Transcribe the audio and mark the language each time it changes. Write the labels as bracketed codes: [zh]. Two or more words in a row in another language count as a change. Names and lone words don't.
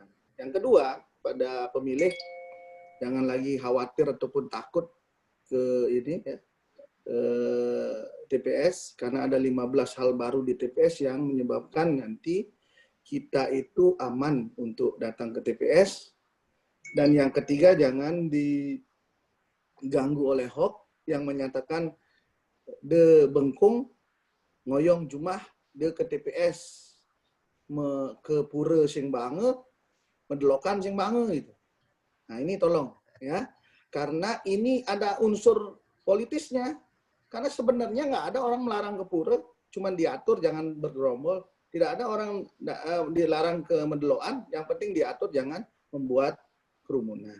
[id] Yang kedua, pada pemilih jangan lagi khawatir ataupun takut ke ini ya, TPS karena ada 15 hal baru di TPS yang menyebabkan nanti kita itu aman untuk datang ke TPS. Dan yang ketiga, jangan diganggu oleh hoax yang menyatakan [ban] de bengkung ngoyong jumah de ke TPS ke pura sing bange mendelokan sing bange [id] gitu. Nah, ini tolong ya. Karena ini ada unsur politisnya. Karena sebenarnya nggak ada orang melarang ke pura, cuman diatur jangan bergerombol. Tidak ada orang dilarang ke mendeloan, yang penting diatur jangan membuat kerumunan.